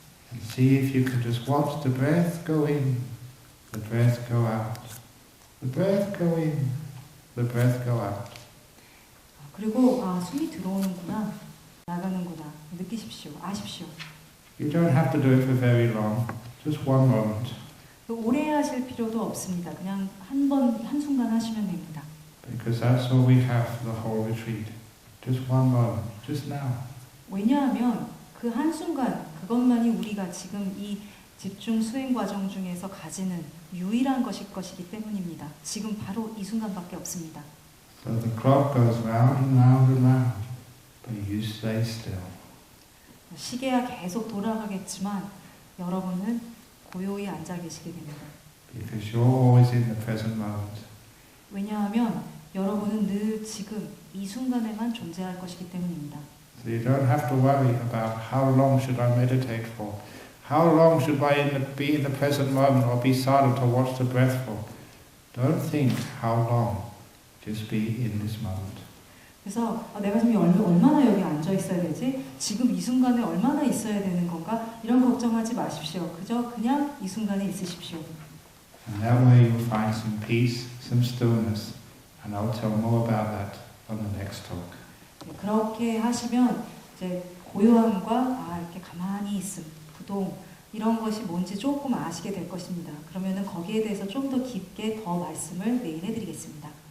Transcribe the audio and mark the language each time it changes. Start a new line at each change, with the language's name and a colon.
English: And see if you can just watch the breath go in, the breath go out, the breath go in, the breath go out.
Korean: 그리고 숨이 들어오는구나, 나가는구나 느끼십시오. 아십시오.
English: You don't have to do it for very long, just one moment.
Korean: 오래 하실 필요도 없습니다. 그냥 한순간 하시면 됩니다.
English: Because that's all we have for the whole retreat. Just one moment, just now.
Korean: 왜냐하면 그 한순간, 그것만이 우리가 지금 이 집중 수행 과정 중에서 가지는 유일한 것이기 때문입니다. 지금 바로 이 순간밖에 없습니다.
English: So the clock goes round and round and round, but you stay still.
Korean: 시계가 계속 돌아가겠지만 여러분은 고요히 앉아 계시게 됩니다.
English: Because you're always in the present moment.
Korean: 왜냐하면 여러분은 늘 지금 이 순간에만 존재할 것이기 때문입니다.
English: So you don't have to worry about how long should I meditate for, how long should I be in the present moment or be silent or watch the breath for. Don't think how long, just be in this moment.
Korean: 그래서 내가 지금 얼마나 여기 앉아 있어야 되지? 지금 이 순간에 얼마나 있어야 되는 건가? 이런 걱정하지 마십시오. 그냥 이 순간에 있으십시오.
English: And that way you'll find some peace, some stillness, and I'll tell more about that on the next talk.
Korean: 그렇게 하시면 이제 고요함과 이렇게 가만히 있음, 부동 이런 것이 뭔지 조금 아시게 될 것입니다. 그러면은 거기에 대해서 좀 더 깊게 더 말씀을 내일 해드리겠습니다.